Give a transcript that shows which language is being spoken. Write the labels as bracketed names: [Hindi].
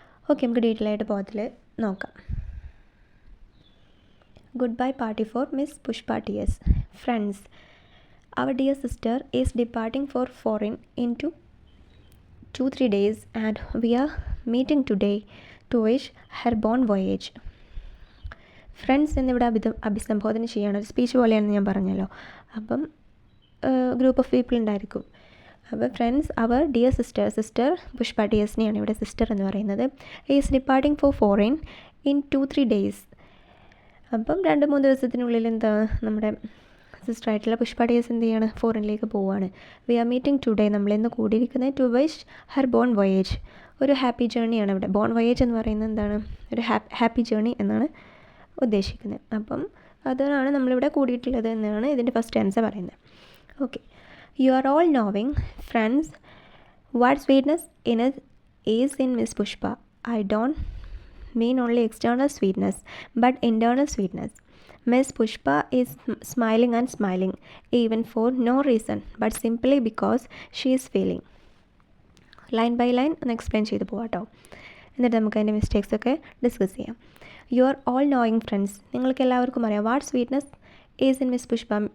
[Malayalam] Okay, നമുക്ക് detail ആയിട്ട് പോയത്തിൽ നോക്കാം. [English] Goodbye party for Miss Pushpa T.S. Friends, our dear sister is departing for foreign into 2-3 days and we are meeting today to wish her bon voyage. [Malayalam] Friends എന്നിവിടെ അഭിസംബോധന ചെയ്യാണ്, ഒരു speech പോലെയാണെന്ന് ഞാൻ പറഞ്ഞല്ലോ. അപ്പം ഗ്രൂപ്പ് ഓഫ് പീപ്പിൾ ഉണ്ടായിരിക്കും. അപ്പോൾ ഫ്രണ്ട്സ്, അവർ ഡിയർ സിസ്റ്റർ പുഷ്പ ടി.എസിനെയാണ് ഇവിടെ സിസ്റ്റർ എന്ന് പറയുന്നത്. Is departing four foreign in 2-3 days. അപ്പം 2-3 ദിവസത്തിനുള്ളിൽ നമ്മുടെ സിസ്റ്ററായിട്ടുള്ള പുഷ്പ ടി.എസ്. എന്ത് ചെയ്യാണ്, ഫോറിനിലേക്ക് പോവുകയാണ്. വി ആർ മീറ്റിംഗ് ടുഡേ, നമ്മളിന്ന് കൂടിയിരിക്കുന്നത് to wish Har bone voyage, ഒരു ഹാപ്പി ജേണിയാണ് ഇവിടെ. ബോൺ വോയേജ് എന്ന് പറയുന്നത് എന്താണ്, ഒരു ഹാപ്പി ജേണി എന്നാണ് ഉദ്ദേശിക്കുന്നത്. അപ്പം അതാണ് നമ്മളിവിടെ കൂടിയിട്ടുള്ളത് എന്നാണ് ഇതിൻ്റെ ഫസ്റ്റ് ആൻസർ പറയുന്നത്. [English] Okay, you are all knowing friends what sweetness is in Miss Pushpa. I don't mean only external sweetness but internal sweetness. Miss Pushpa is smiling and smiling even for no reason but simply because she is feeling. [Malayalam] Line by line ഒന്ന് explain ചെയ്ത് പോകാട്ടോ, എന്നിട്ട് നമുക്ക് അതിൻ്റെ mistakes ഒക്കെ discuss ചെയ്യാം. You are all knowing friends, നിങ്ങൾക്ക് എല്ലാവർക്കും അറിയാം. What sweetness is in miss Pushpa.